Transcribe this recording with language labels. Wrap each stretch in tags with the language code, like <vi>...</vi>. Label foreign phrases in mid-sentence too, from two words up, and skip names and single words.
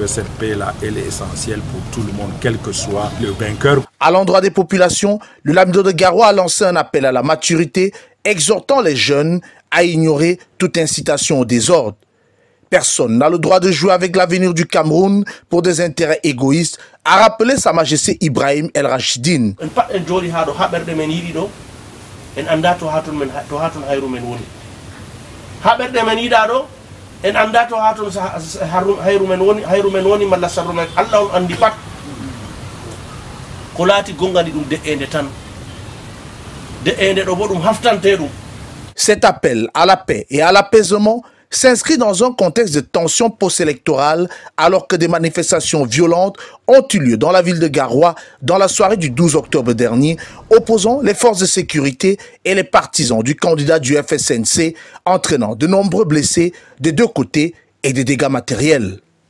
<fr>Cette paix-là, elle est essentielle pour tout le monde, quel que soit le vainqueur. À l'endroit des populations, le Lamido de Garoua a lancé un appel à la maturité, exhortant les jeunes à ignorer toute incitation au désordre. Personne n'a le droit de jouer avec l'avenir du Cameroun pour des intérêts égoïstes, a rappelé Sa Majesté Ibrahim El Rachidine.</fr> <ff>en anda to hatun hayru men woni haɓerde men yiɗa ɗo en anda to hatun hayru men woni malla sabru men Allah on andi pat ko laati gongani ɗum de'ende tan de'ende ɗo bo ɗum haftante ɗum.</ff> <fr>Cet appel à la paix et à l'apaisement s'inscrit dans un contexte de tension post-électorale alors que des manifestations violentes ont eu lieu dans la ville de Garoua dans la soirée du 12 octobre dernier, opposant les forces de sécurité et les partisans du candidat du FSNC, entraînant de nombreux blessés des deux côtés et des dégâts matériels.</fr>